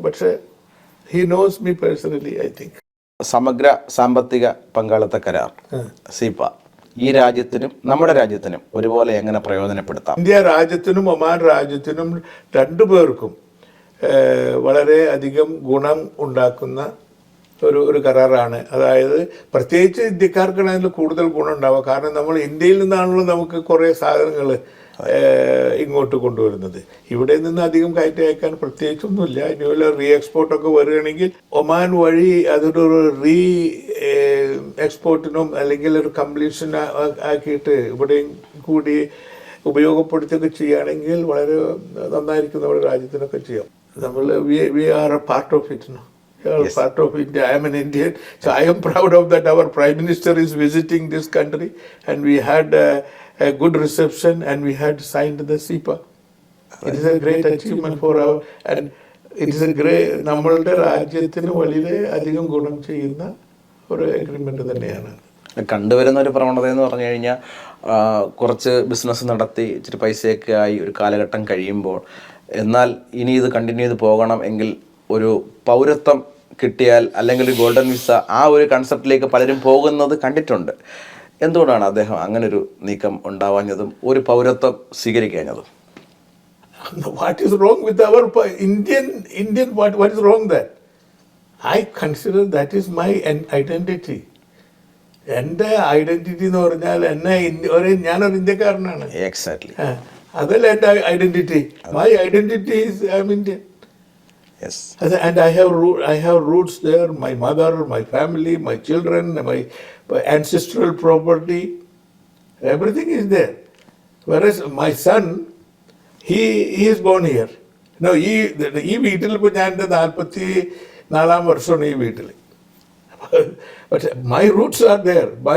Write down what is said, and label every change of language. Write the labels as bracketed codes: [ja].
[en] പക്ഷേ he knows me personally, I think. [ml] സമഗ്ര സാമ്പത്തിക പങ്കാളിത്ത കരാർ സീപ ഈ രാജ്യത്തിനും നമ്മുടെ രാജ്യത്തിനും ഒരുപോലെ എങ്ങനെ പ്രയോജനപ്പെടുത്താം? ഇന്ത്യ രാജ്യത്തിനും ഒമാൻ രാജ്യത്തിനും രണ്ടുപേർക്കും വളരെ അധികം ഗുണം ഉണ്ടാക്കുന്ന ഒരു കരാറാണ്. അതായത് പ്രത്യേകിച്ച് ഇന്ത്യക്കാർക്കാണ് അതിൽ കൂടുതൽ ഗുണം ഉണ്ടാവുക. കാരണം നമ്മൾ ഇന്ത്യയിൽ നിന്നാണല്ലോ നമുക്ക് കുറേ സാധനങ്ങൾ ഇങ്ങോട്ട് കൊണ്ടുവരുന്നത്. ഇവിടെ നിന്ന് അധികം കയറ്റി അയക്കാൻ പ്രത്യേകിച്ചൊന്നുമില്ല. ഇനി വല്ല റീ എക്സ്പോർട്ടൊക്കെ വരികയാണെങ്കിൽ ഒമാൻ വഴി അതൊരു റീ എക്സ്പോർട്ടിനും അല്ലെങ്കിൽ ഒരു കംപ്ലീഷൻ ആക്കിയിട്ട് ഇവിടെയും കൂടി ഉപയോഗപ്പെടുത്തുകയൊക്കെ ചെയ്യുകയാണെങ്കിൽ വളരെ നന്നായിരിക്കും. നമ്മുടെ രാജ്യത്തിനൊക്കെ ചെയ്യാം. നമ്മൾ [en] We are a part of it. Part of India. I am an Indian, so I am proud of that. Our Prime Minister is visiting this country, and we had a good reception, and we had signed the SIPA. It is a great achievement for our, and it is a great. [ml] നമ്മളുടെ രാജ്യത്തിന് വളരെ അധികം ഗുണം ചെയ്യുന്ന ഒരു agreement തന്നെയാണ്. കണ്ടുവരുന്ന ഒരു പ്രവണത എന്ന് പറഞ്ഞു കഴിഞ്ഞാൽ കുറച്ച് ബിസിനസ് നടത്തി ഇച്ചിരി പൈസയൊക്കെ ആയി ഒരു കാലഘട്ടം കഴിയുമ്പോൾ, എന്നാൽ ഇനി ഇത് കണ്ടിന്യൂ ചെയ്ത് പോകണം എങ്കിൽ ഒരു പൗരത്വം കിട്ടിയാൽ അല്ലെങ്കിൽ ഒരു ഗോൾഡൻ വിസ, ആ ഒരു കൺസെപ്റ്റിലേക്ക് പലരും പോകുന്നത് കണ്ടിട്ടുണ്ട്. എന്തുകൊണ്ടാണ് അദ്ദേഹം അങ്ങനൊരു നീക്കം ഉണ്ടാവാഞ്ഞതും ഒരു പൗരത്വം സ്വീകരിക്കാഞ്ഞതും? [en] What is wrong with our Indian? What is wrong there? I consider that is my identity. [ml] എൻ്റെ ഐഡന്റിറ്റി എന്ന് പറഞ്ഞാൽ ഞാനൊരു ഇന്ത്യക്കാരനാണ്. [en] Exactly. [ml] അതല്ല എൻ്റെ identity. [en] My identity is I am Indian. Yes. And I have roots there. My mother, my family, my children, my ancestral property, everything is there. Whereas my son, he is born here. [ml] No ഈ വീട്ടിൽ ഇപ്പോൾ ഞാൻ എൻ്റെ 44-ാം വർഷമാണ് ഈ വീട്ടിൽ. [en] പക്ഷെ my roots are there.